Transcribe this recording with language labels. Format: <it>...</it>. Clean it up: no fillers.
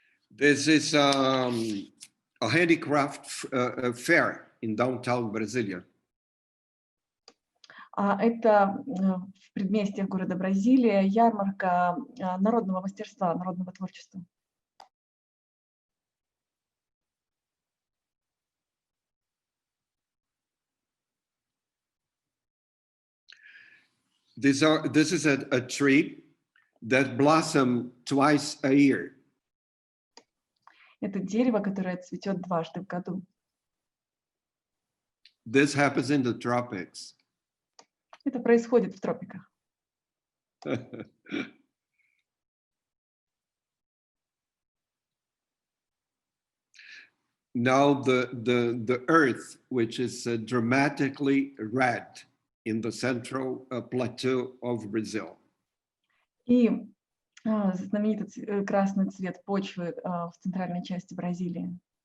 <en>This is a handicraft fair in downtown Brasilia.</en> <ru>Это в предместьях города Бразилия ярмарка народного мастерства, народного творчества.</ru> <en>This is a tree that blossoms twice a year.</en> <ru>Это дерево, которое цветет дважды в году.</ru> <en>This happens in the tropics.</en> <ru>Это происходит в тропиках.</ru> <en>Now the earth, which is dramatically red in the central plateau of Brazil.</en> <ru>И знаменитый красный цвет почвы в центральной части Бразилии.</ru>